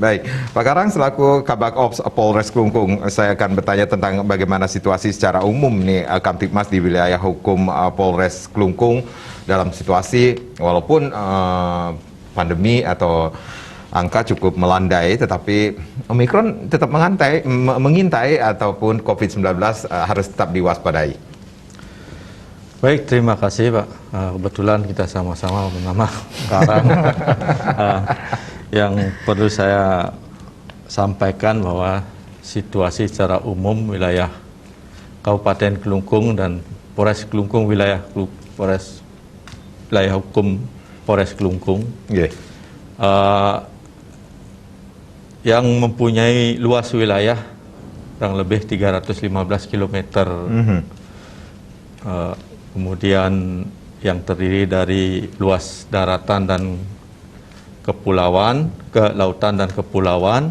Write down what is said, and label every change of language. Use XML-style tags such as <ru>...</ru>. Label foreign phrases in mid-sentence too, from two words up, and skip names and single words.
<id>Baik, Pak Karang selaku Kabak Ops Polres Klungkung, saya akan bertanya tentang bagaimana situasi secara umum nih Kamtibmas di wilayah hukum Polres Klungkung dalam situasi walaupun pandemi atau angka cukup melandai, tetapi Omikron tetap mengintai ataupun COVID-19 harus tetap diwaspadai. Baik, terima kasih Pak. Kebetulan kita sama-sama bernama Karang. Yang perlu saya sampaikan bahwa situasi secara umum wilayah Kabupaten Klungkung dan Polres Klungkung wilayah hukum Polres Klungkung yang mempunyai luas wilayah kurang lebih 315 km. Kemudian yang terdiri dari luas daratan dan kepulauan, kelautan dan kepulauan.</id>